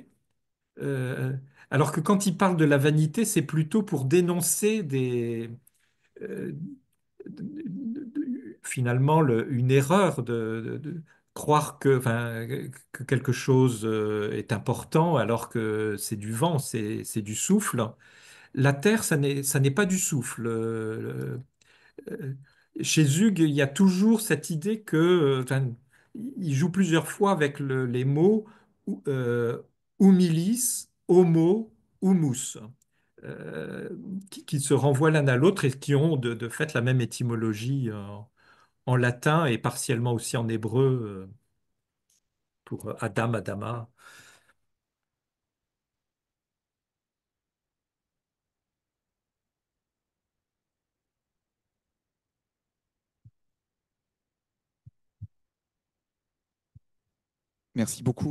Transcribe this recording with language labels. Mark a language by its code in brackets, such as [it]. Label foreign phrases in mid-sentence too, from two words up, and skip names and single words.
[fr] Euh, alors que quand il parle de la vanité, c'est plutôt pour dénoncer euh, finalement une erreur de croire que quelque chose est important alors que c'est du vent, c'est du souffle. La terre, ça n'est pas du souffle. Euh, Chez Hugues, il y a toujours cette idée que, enfin, il joue plusieurs fois avec les mots euh, [la] humilis, homo, humus, [fr] qui se renvoient l'un à l'autre et qui ont de fait la même étymologie en latin et partiellement aussi en hébreu pour Adam, Adama. Merci beaucoup.